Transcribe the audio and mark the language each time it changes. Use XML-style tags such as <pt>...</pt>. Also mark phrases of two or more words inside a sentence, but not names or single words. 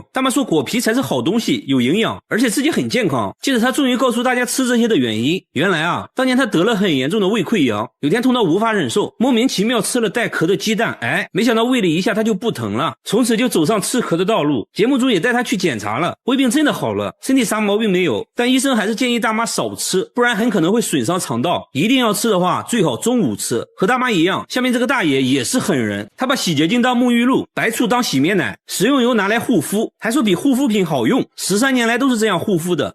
<zh>大媽說果皮才是好東西，有營養，而且自己很健康。接着她終於告訴大家吃這些的原因，原來啊，當年她得了很嚴重的胃潰瘍，有天痛到無法忍受，莫名其妙吃了帶殼的雞蛋，哎，沒想到餵了一下她就不疼了，從此就走上吃殼的道路。節目組也帶她去檢查了，胃病真的好了，身體啥毛病沒有，但醫生還是建議大媽少吃，不然很可能會損傷腸道。一定要吃的話，最好中午吃。和大媽一樣，下面這個大爺也是狠人，他把洗潔精當沐浴露，白醋當洗面奶，食用油拿來護膚，還說比護膚品好用。13年來都是這樣護膚的。</zh>